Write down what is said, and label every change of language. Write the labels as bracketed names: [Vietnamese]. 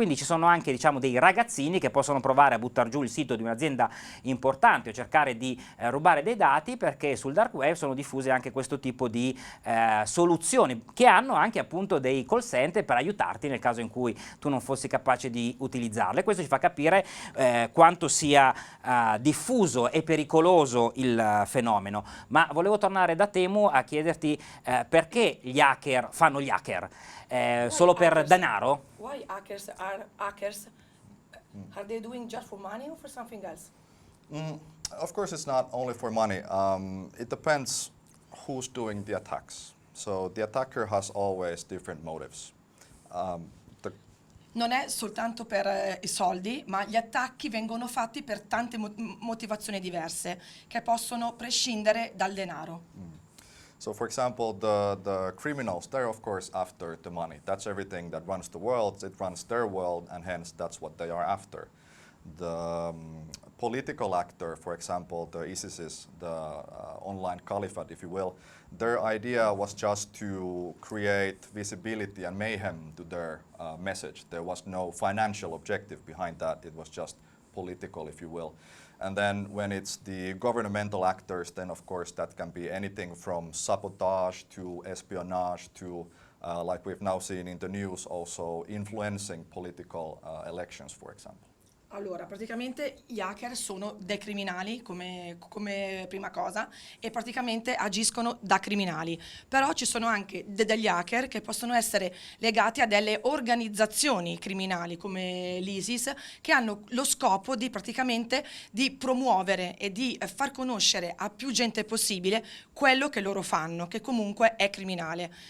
[Italian] Quindi ci sono anche, diciamo, dei ragazzini che possono provare a buttare giù il sito di un'azienda importante o cercare di rubare dei dati, perché sul dark web sono diffuse anche questo tipo di soluzioni che hanno anche appunto dei call center per aiutarti nel caso in cui tu non fossi capace di utilizzarle. Questo ci fa capire quanto sia diffuso e pericoloso il fenomeno. Ma volevo tornare da Temu a chiederti perché gli hacker fanno gli hacker? Solo per denaro? [English] Why hackers are hackers? Are they doing just for money or for something else? Of course, it's not only for money. It depends who's doing the attacks. So the attacker has always different motives. [Italian] Non è soltanto per i soldi, ma gli attacchi vengono fatti per tante motivazioni diverse che possono prescindere dal denaro. [English] So, for example, the criminals, they're of course after the money. That's everything that runs the world. It runs their world, and hence that's what they are after. The political actor, for example, the ISIS, the online caliphate, if you will, their idea was just to create visibility and mayhem to their message. There was no financial objective behind that. It was just political, if you will. And then when it's the governmental actors, then of course that can be anything from sabotage to espionage to, like we've now seen in the news, also influencing political elections, for example. [Italian] Allora, praticamente gli hacker sono dei criminali come prima cosa e praticamente agiscono da criminali, però ci sono anche degli hacker che possono essere legati a delle organizzazioni criminali come l'ISIS, che hanno lo scopo di praticamente di promuovere e di far conoscere a più gente possibile quello che loro fanno, che comunque è criminale.